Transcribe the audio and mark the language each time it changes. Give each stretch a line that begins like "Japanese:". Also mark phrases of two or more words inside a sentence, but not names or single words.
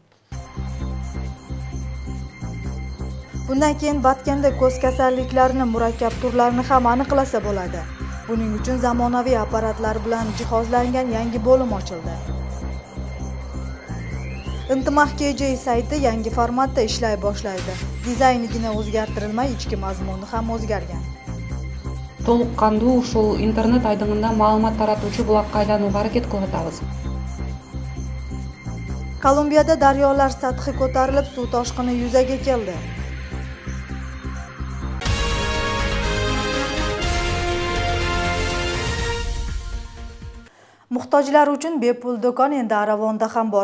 Uzbek: Bundan keyin Batkenda ko'z kasalliklarining murakkab turlarini ham aniqlasa bo'ladi. Buning uchun zamonaviy apparatlar bilan jihozlangan yangi bo'lim ochildi. Intimaq KJ sayti yangi formatda ishlay boshlaydi. Dizaynigina o'zgartirilmay, ichki mazmuni ham o'zgargan.
Kyrgyz: Толуккандуу ушул интернет айдыңында маалымат таратуучу булакка айланууга аракет кылып атабыз.
Uzbek: Kolumbiyada daryolar sathi ko'tarilib, suv toshqini yuzaga keldi. Muhtojlar uchun bepul do'kon endi Aravonda ham bor.